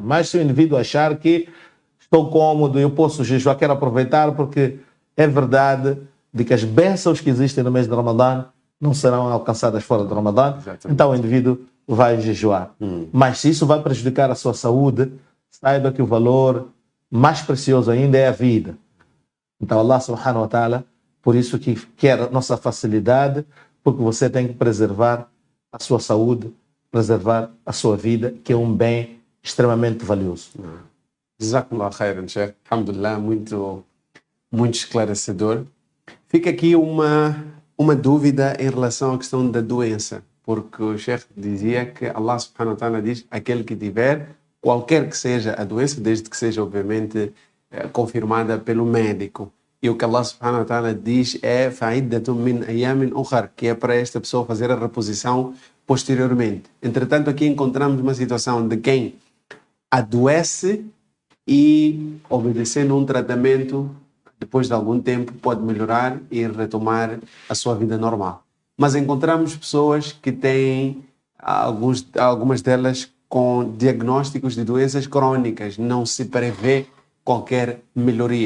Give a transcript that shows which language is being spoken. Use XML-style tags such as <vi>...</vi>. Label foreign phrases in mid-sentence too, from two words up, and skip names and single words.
<pt>Mas se o indivíduo achar que estou cômodo, eu posso jejuar, quero aproveitar, porque é verdade de que as bênçãos que existem no mês de Ramadã não serão alcançadas fora do Ramadã. Exatamente. Então o indivíduo vai jejuar. Mas se isso vai prejudicar a sua saúde, saiba que o valor mais precioso ainda é a vida. Então Allah</pt> <ar>سبحانه وتعالى,</ar> <pt>por isso que quer a nossa facilidade, porque você tem que preservar a sua saúde, preservar a sua vida, que é um bem extremamente valioso.</pt> <ar>جزاكم الله خيرا, Sheikh. Alhamdulillah,</ar> <pt>muito esclarecedor. Fica aqui uma dúvida em relação à questão da doença, porque o Sheikh dizia que Allah</pt> <ar>سبحانه وتعالى</ar> <pt>diz aquele que tiver, qualquer que seja a doença, desde que seja obviamente confirmada pelo médico. E o que Allah</pt> <ar>سبحانه وتعالى</ar> <pt>diz é</pt> <ar>فعدة من أيام أخر,</ar> <pt>que é para esta pessoa fazer a reposição posteriormente. Entretanto, aqui encontramos uma situação de quem adoece e, obedecendo um tratamento, depois de algum tempo pode melhorar e retomar a sua vida normal. Mas encontramos pessoas que têm, algumas delas com diagnósticos de doenças crônicas, não se prevê qualquer melhoria.</pt>